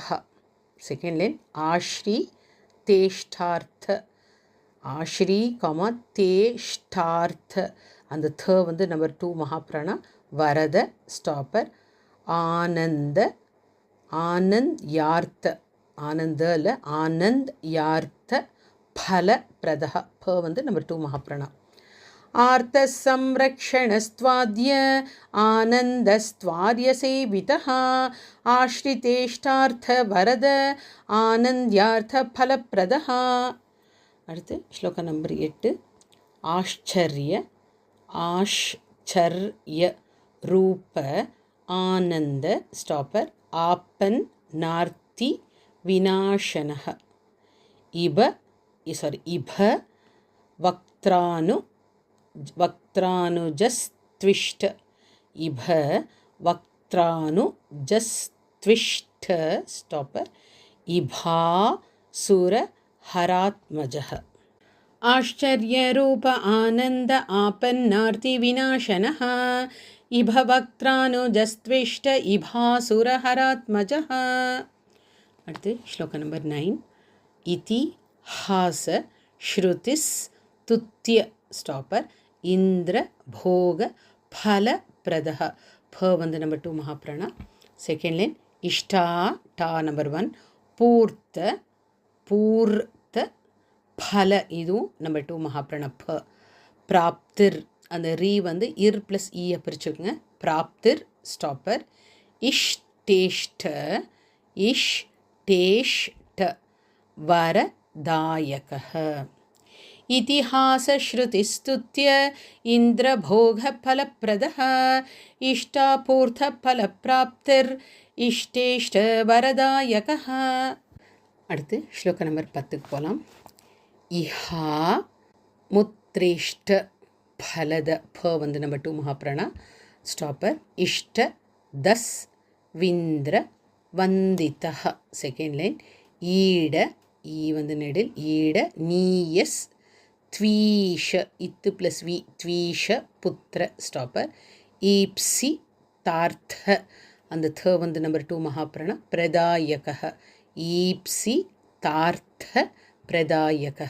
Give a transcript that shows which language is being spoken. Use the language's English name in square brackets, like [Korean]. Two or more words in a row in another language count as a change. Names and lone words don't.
[English] second line [Sanskrit] आश्री तेष्टार्थ, आश्री कामा तेष्टार्थ, [Tamil] அந்த த வந்து நம்பர் 2 மகாப்ராணா, வரத ஸ்டாப்பர். [Sanskrit] आनन्द् यार्थ, [Tamil] ஆனந்த இல்லை, [Sanskrit] आनन्द् यार्थ फल प्रदा, [Tamil] ப வந்து நம்பர் 2 மகாப்ராணா. [Sanskrit] आर्तसंरक्षणस्त्वाद्य आनन्दस्त्वार्यसेवितः आश्रितेष्टार्थवरद आनन्द्यार्थफलप्रदः. [Tamil] அடுத்து ஸ்லோகம் நம்பர் 8. [Sanskrit] आश्चर्य रूप आनन्द ஸ்டாப்பர் आपन् नार्ति विनाशनः इभ वक्त्रानुजस्त्विष्ट इभ वक्त्रानुजस्त्विष्ट ஸ்டாப்பர் इभासुर हरात्मजः. आश्चर्यरूप आनन्द आपन्नार्ति विनाशनः इभवक्त्रानुजस्त्विष्ट इभासुरहरात्मजः. [Tamil] அடுத்து ஸ்லோகம் நம்பர் 9. [Sanskrit] इति हास श्रुतिस् तुत्य ஸ்டாப்பர் इन्द्र भोग फल प्रदः. [Tamil] ப வந்து நம்பர் 2 மகாப்ராணா. [English] second line [Tamil] இஷ்டா டா நம்பர் 1 [Sanskrit] पूर्थ फल [Tamil] இதுவும் நம்பர் 2 மகாப்ராண. ப பிராப்திர் அந்த ரீ வந்து இர் ப்ளஸ் ஈயை பிரிச்சுக்கோங்க. [Sanskrit] பிராப்திர் ஸ்டாப்பர் इष्टेष्ट वरदायकः. इतिहासश्रुतिस्तुत्य इन्द्रभोगफलप्रदः इष्टापूर्थफलप्राप्तिर् इष्टेष्टवरदायकः. [Tamil] அடுத்து ஸ்லோகம் நம்பர் 10க்கு போகலாம். [Sanskrit] इहा मुत्रेष्ट फलद [Tamil] ப வந்து நம்பர் 2 மகாப்ராணா [Sanskrit] ஸ்டாப்பர் इष्ट दस् विन्द्र वन्दितः. [English] second line [Tamil] ஈட ஈ வந்து நெடில் [Sanskrit] ईड नीयस् द्वीष [Tamil] இத்து ப்ளஸ் வி [Sanskrit] द्वीष पुत्र [Tamil] ஸ்டாப்பர் [Sanskrit] ईप्सि तार्थ [Tamil] அந்த த வந்து நம்பர் 2 மகாப்ராணா [Sanskrit] प्रदायकः ईप्सि तार्थ प्रदायकः.